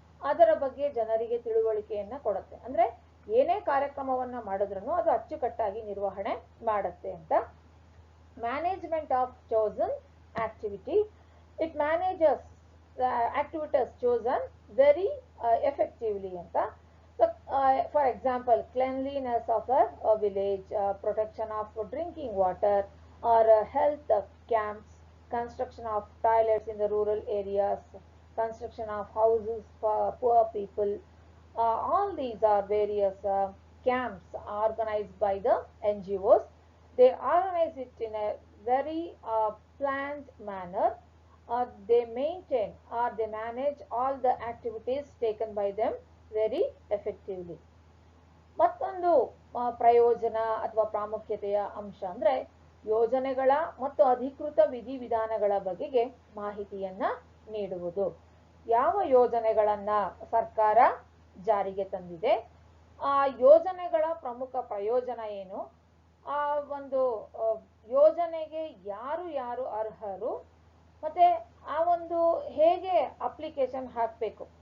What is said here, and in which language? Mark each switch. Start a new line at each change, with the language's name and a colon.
Kannada: ಅದರ ಬಗ್ಗೆ ಜನರಿಗೆ ತಿಳುವಳಿಕೆಯನ್ನ ಕೊಡುತ್ತೆ. ಅಂದ್ರೆ ಏನೇ ಕಾರ್ಯಕ್ರಮವನ್ನ ಮಾಡಿದ್ರೂ ಅದು ಅಚ್ಚುಕಟ್ಟಾಗಿ ನಿರ್ವಹಣೆ ಮಾಡುತ್ತೆ ಅಂತ.
English: Management of chosen activity, it manages activities chosen very effectively ಅಂತ. For example, cleanliness of a village, protection of drinking water, or health camps, construction of toilets in the rural areas, construction of houses for poor people. All these are various camps organized by the NGOs. They organize it in a very planned manner. They maintain or they manage all the activities taken by them very effectively.
Kannada: ಮತ್ತೊಂದು ಪ್ರಯೋಜನ ಅಥವಾ ಪ್ರಾಮುಖ್ಯತೆಯ ಅಂಶ ಅಂದ್ರೆ ಯೋಜನೆಗಳ ಮತ್ತು ಅಧಿಕೃತ ವಿಧಿವಿಧಾನಗಳ ಬಗೆಗೆ ಮಾಹಿತಿಯನ್ನ ನೀಡುವುದು. ಯಾವ ಯೋಜನೆಗಳನ್ನ ಸರ್ಕಾರ ಜಾರಿಗೆ ತಂದಿದೆ, ಆ ಯೋಜನೆಗಳ ಪ್ರಮುಖ ಪ್ರಯೋಜನ ಏನು, ಆ ಒಂದು ಯೋಜನೆಗೆ ಯಾರು ಅರ್ಹರು, ಮತ್ತೆ ಆ ಒಂದು ಹೇಗೆ ಅಪ್ಲಿಕೇಶನ್ ಹಾಕಬೇಕು.